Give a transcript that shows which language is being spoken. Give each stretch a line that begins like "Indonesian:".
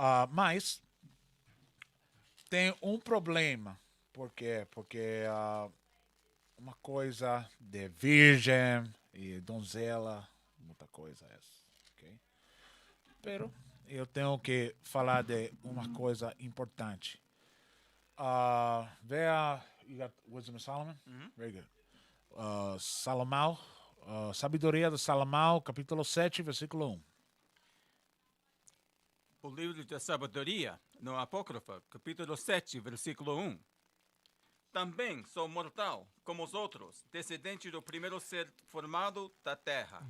Portuguese: Mas tem um problema. Por quê? Porque uma coisa de virgem e donzela, muita coisa é essa. Ok? Pero eu tenho que falar de uma coisa importante. Veja,
English: you got Wisdom of Solomon? Very good.
Portuguese: Salomão, Sabedoria de Salomão, capítulo 7, versículo 1. O livro da sabedoria, no Apócrifa, capítulo 7, versículo 1. Também sou mortal, como os outros, descendente do primeiro ser formado da terra.